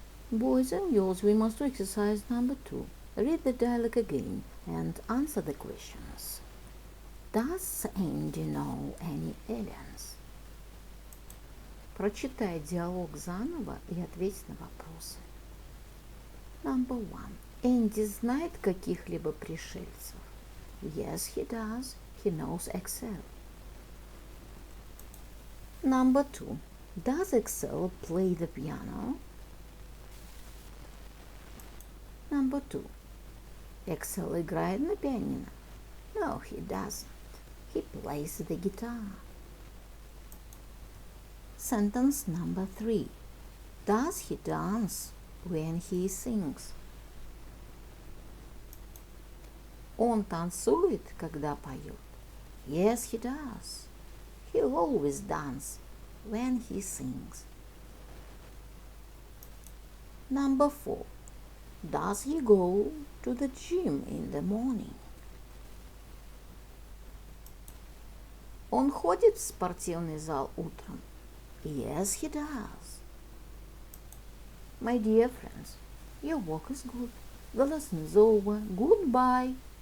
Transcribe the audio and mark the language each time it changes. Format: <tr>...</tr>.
<en>Boys and girls, we must do exercise number 2. Read the dialogue again and answer the questions. Does Andy know any aliens?</en> <ru>Прочитай диалог заново и ответь на вопросы.</ru> <en>Number 1.</en> <ru>Энди знает каких-либо пришельцев?</ru> <en>Yes, he does. He knows Excel. Number 2. Does Excel play the piano? Number 2.</en> <ru>Excel играет на пианино?</ru> <en>No, he doesn't. He plays the guitar. Sentence number 3. Does he dance when he sings?</en> <ru>Он танцует, когда поет?</ru> <en>Yes, he does. He always dances when he sings. Number 4. Does he go to the gym in the morning? Он ходит в спортивный зал утром? Yes, he does. My dear friends, your work is good. The lesson is over. Goodbye.</en>